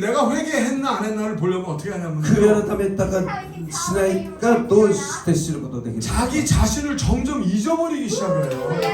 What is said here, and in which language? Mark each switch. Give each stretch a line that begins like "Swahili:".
Korean: 내가 회개했나 안 했나를 보려면 어떻게 하냐면
Japanese: 悔い改めたかしないかどうして知ることができる。
Korean: 자기 자신을 점점 잊어버리기 시작을 해요.